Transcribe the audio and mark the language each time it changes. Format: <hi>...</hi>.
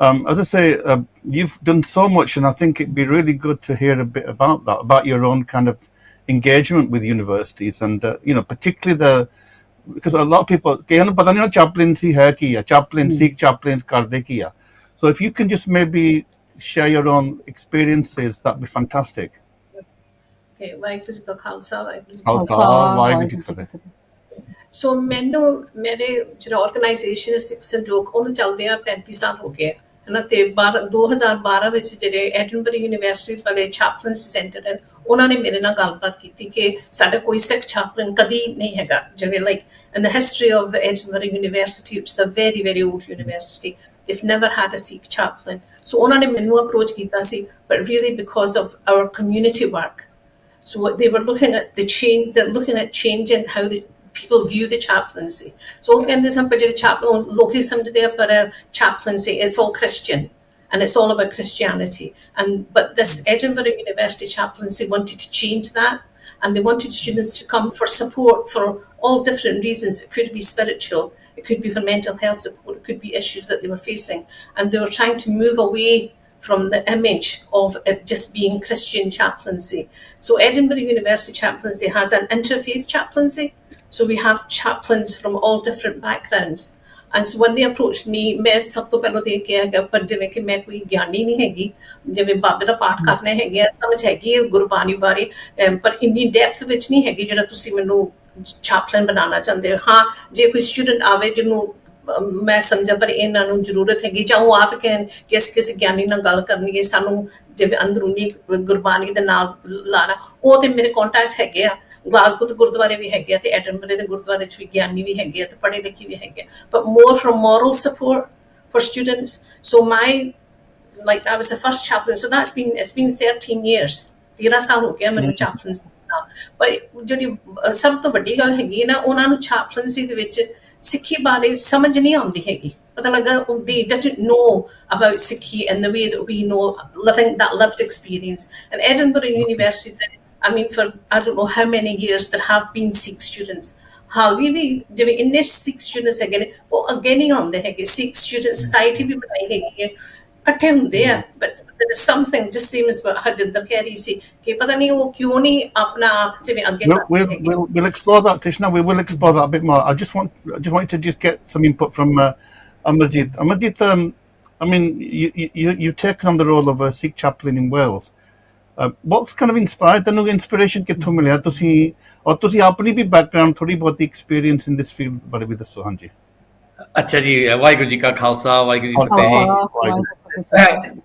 <en>As I say, you've done so much, and I think it'd be really good to hear a bit about that, about your own kind of engagement with universities, and particularly because a lot of people</en> <pa>chaplaincy hai ki hai,</pa> <en>Sikh chaplains karde ki hai. So if you can just maybe share your own experiences, that'd be fantastic.</en> <pa>Okay, Waheguru ji ਕਾ ਖਾਲਸਾ, ਵਾਹਿਗੁਰੂ ਜੀ ਕੀ Khalsa, Waheguru ji ਕੀ ਫਤਿਹ। ਸੋ ਮੈਨੂੰ ਮੇਰੇ ਜਿਹੜਾ organisation Sikhs ਸੰਜੋਗ ਉਹਨੂੰ ਚੱਲਦੇ ਆ 35 ਸਾਲ ਹੋ ਗਏ ਹੈ ਨਾ। ਤੇ 2012 ਵਿੱਚ ਜਿਹੜੇ ਐਡਨਬਰੀ ਯੂਨੀਵਰਸਿਟੀ ਵਾਲੇ ਚੈਪਲਨਸ ਸੈਂਟਰ ਹਨ, ਉਹਨਾਂ ਨੇ ਮੇਰੇ ਨਾਲ ਗੱਲਬਾਤ ਕੀਤੀ ਕਿ ਸਾਡਾ ਕੋਈ ਸਿੱਖ ਚੈਪਲਨ ਕਦੀ ਨਹੀਂ ਹੈਗਾ, ਜਿਵੇਂ</pa> <en>Like in the history of Edinburgh university, it's a very very old university, they've never had a Sikh chaplain.</en> <pa>So ਉਹਨਾਂ ਨੇ ਮੈਨੂੰ ਅਪਰੋਚ ਕੀਤਾ ਸੀ,</pa> <en>but really because of our community work. So they were looking at the change, they're looking at changing how the people view the chaplaincy. So</en> <pa>ਕਹਿੰਦੇ ਸਨ ਪਰ ਜਿਹੜੇ chaplain ਲੋਕੀ ਸਮਝਦੇ ਆ ਪਰ</pa> <en>chaplaincy it's all Christian and it's all about Christianity, but this Edinburgh University chaplaincy wanted to change that, and they wanted students to come for support for all different reasons. It could be spiritual, it could be for mental health support, it could be issues that they were facing, and they were trying to move away from the image of it just being Christian chaplaincy. So Edinburgh University chaplaincy has an interfaith chaplaincy. So we have chaplains from all different backgrounds. And so when they approached me,</en> <pa>ਮੈਂ ਸਭ ਤੋਂ ਪਹਿਲਾਂ ਦੇਖ ਕੇ ਹੈਗਾ, ਪਰ ਜਿਵੇਂ ਕਿ ਮੈਂ ਕੋਈ ਗਿਆਨੀ ਨਹੀਂ ਹੈਗੀ, ਜਿਵੇਂ ਬਾਬੇ ਦਾ ਪਾਠ ਕਰਨਾ ਹੈਗੇ ਆ, ਸਮਝ ਹੈਗੀ ਹੈ ਗੁਰਬਾਣੀ ਬਾਰੇ, ਪਰ ਇੰਨੀ ਡੈਪਥ ਵਿੱਚ ਨਹੀਂ ਹੈਗੀ ਜਿਹੜਾ ਤੁਸੀਂ ਮੈਨੂੰ chaplain ਬਣਾਉਣਾ ਚਾਹੁੰਦੇ ਹੋ। ਹਾਂ, ਜੇ ਕੋਈ ਸਟੂਡੈਂਟ ਆਵੇ ਜਿਹਨੂੰ ਮੈਂ ਸਮਝਾ ਪਰ ਇਹਨਾਂ ਨੂੰ ਜ਼ਰੂਰਤ ਹੈਗੀ, ਜਾਂ ਉਹ ਆਪ ਕਹਿਣ ਕਿ ਅਸੀਂ ਕਿਸੇ ਗਿਆਨੀ ਨਾਲ ਗੱਲ ਕਰਨੀ ਹੈ, ਸਾਨੂੰ ਜਿਵੇਂ ਅੰਦਰੂਨੀ ਗੁਰਬਾਣੀ ਦੇ ਨਾਲ ਲਾਣਾ, ਉਹ ਤੇ ਮੇਰੇ ਕੰਟੈਕਟਸ ਹੈਗੇ ਆ। ਗਲਾਸਗੋ ਦੇ ਗੁਰਦੁਆਰੇ ਵੀ ਹੈਗੇ ਆ ਤੇ ਐਡਨਬਰੇ ਦੇ ਗੁਰਦੁਆਰੇ 'ਚ ਵੀ ਗਿਆਨੀ ਵੀ ਹੈਗੇ ਆ ਤੇ ਪੜ੍ਹੇ ਲਿਖੇ ਵੀ ਹੈਗੇ ਆ,</pa> <en>but more from moral support for students. So I was the first chaplain, so it's been 13 years,</en> <pa>13 ਸਾਲ ਹੋ ਗਿਆ ਮੈਨੂੰ chaplains ਨਾਲ। ਪਰ ਜਿਹੜੀ ਸਭ ਤੋਂ ਵੱਡੀ ਗੱਲ ਹੈਗੀ ਨਾ, ਉਹਨਾਂ ਨੂੰ chaplaincy ਦੇ ਵਿੱਚ ਸਿੱਖੀ ਬਾਰੇ ਸਮਝ ਨਹੀਂ ਆਉਂਦੀ ਹੈਗੀ, ਪਤਾ ਲੱਗਾ</pa> <en>they didn't know about Sikhi and the way that we know, living that lived experience. And Edinburgh University, I mean, for I don't know how many years there have been Sikh students.</en> <pa>ਹਾਲੇ ਵੀ ਜਿਵੇਂ ਇੰਨੇ Sikh students ਹੈਗੇ ਨੇ, ਉਹ ਅੱਗੇ ਨਹੀਂ ਆਉਂਦੇ ਹੈਗੇ। Sikh student society ਵੀ ਬਣਾਈ ਹੈਗੀ ਹੈ, ਇਕੱਠੇ ਹੁੰਦੇ ਆ,</pa> <en>but there is something just seems</en> <pa>Harjinder ਕਹਿ ਰਹੀ ਸੀ ਕਿ ਪਤਾ ਨਹੀਂ ਉਹ ਕਿਉਂ ਨਹੀਂ ਆਪਣਾ ਆਪ ਜਿਵੇਂ ਅੱਗੇ ਕਰਦੇ ਹੈਗੇ।</pa> <en>We'll explore that, Trishna. We will explore that a bit more. I just wanted to get some input from Amarjit. Amarjit, I mean, you've taken on the role of a Sikh chaplain in Wales. What's kind of inspired?</en> <pa>ਤੈਨੂੰ inspiration ਕਿੱਥੋਂ ਮਿਲਿਆ? ਤੁਸੀਂ ਆਪਣੀ ਵੀ background ਥੋੜੀ ਬਹੁਤੀ</pa> <en>experience in this field</en> <pa>ਬਾਰੇ ਵੀ ਦੱਸੋ। ਹਾਂਜੀ। ਅੱਛਾ ਜੀ, ਵਾਹਿਗੁਰੂ ਜੀ ਕਾ ਖਾਲਸਾ, ਵਾਹਿਗੁਰੂ ਜੀ ਕੀ ਫਤਿਹ।</pa>